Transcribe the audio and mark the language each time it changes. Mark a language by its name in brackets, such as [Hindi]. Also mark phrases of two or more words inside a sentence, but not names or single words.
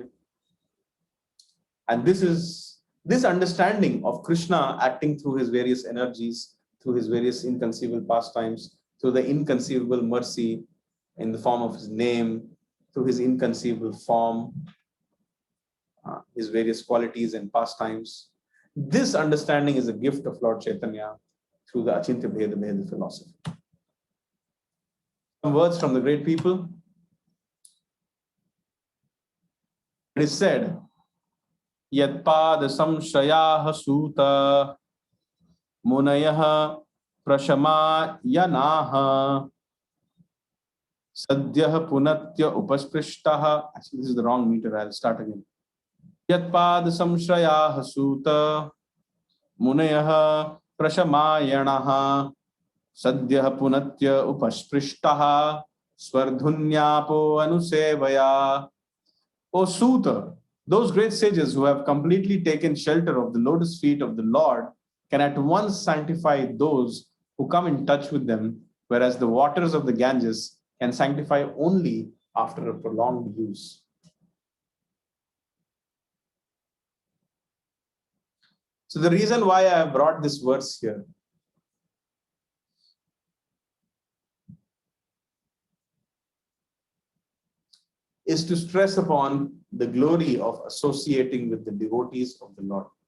[English] And this understanding of Krishna acting through his various energies, through his various inconceivable pastimes, through the inconceivable mercy in the form of his name, through his inconceivable form, his various qualities and pastimes. This understanding is a gift of Lord Chaitanya through the Achintya Bheda Bheda philosophy. Some words from the great people. It is said, [Sanskrit] यत्पाद संश्रयाः सूत मुनयः प्रशमायनाः सद्यः पुनन्ति उपस्पृष्टाः. [English] Actually, this is the wrong meter. I'll start again. [Sanskrit] यत्पाद संश्रयाः सूत मुनयः प्रशमायनाः सद्यः पुनन्ति उपस्पृष्टाः स्वर्धुन्यापो अनुसेवया. [English] O Suta, those great sages who have completely taken shelter of the lotus feet of the Lord can at once sanctify those who come in touch with them, whereas the waters of the Ganges can sanctify only after a prolonged use. So the reason why I have brought this verse here is to stress upon the glory of associating with the devotees of the Lord.